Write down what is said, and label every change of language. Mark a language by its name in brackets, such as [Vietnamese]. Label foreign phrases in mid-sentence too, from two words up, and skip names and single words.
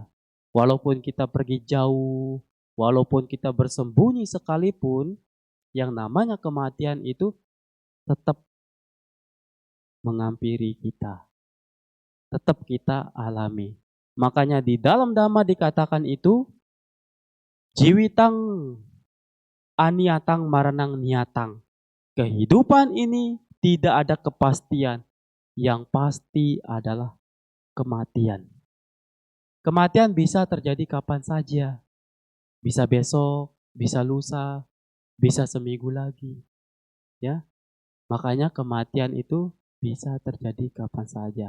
[Indonesian] Walaupun kita pergi jauh, walaupun kita bersembunyi sekalipun, yang namanya kematian itu tetap menghampiri kita. Tetap kita alami. Makanya di dalam Dhamma dikatakan itu, [Pali] jiwitang aniatang maranang niatang. [Indonesian] Kehidupan ini tidak ada kepastian. Yang pasti adalah kematian. Kematian bisa terjadi kapan saja. Bisa besok, bisa lusa, bisa seminggu lagi. Ya, makanya kematian itu bisa terjadi kapan saja.